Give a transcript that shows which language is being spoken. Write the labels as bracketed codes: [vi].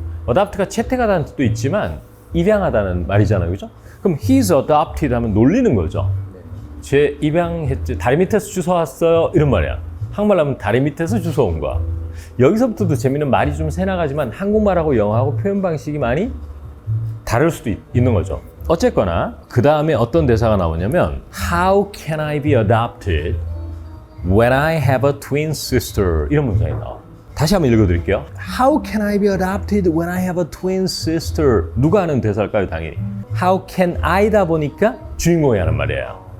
[ko] adopt가 채택하다는 뜻도 있지만 입양하다는 말이잖아요, 그죠? 그럼 [en] he's adopted [ko] 하면 놀리는 거죠. 제 입양했지, 다리 밑에서 주워왔어요 이런 말이야. 한국말로 하면 다리 밑에서 주워온 거야. 여기서부터도 재미있는 말이 좀 새나가지만 한국말하고 영어하고 표현 방식이 많이 다를 수도 있는 거죠. 어쨌거나 그 다음에 어떤 대사가 나오냐면 [en] How can I be adopted when I have a twin sister [ko] 이런 문장이 나와. 다시 한번 읽어드릴게요. [en] How can I be adopted when I have a twin sister? [ko] 누가 하는 대사일까요? 당연히. [en] How can I [ko] 다 보니까 주인공이 하는 말이에요.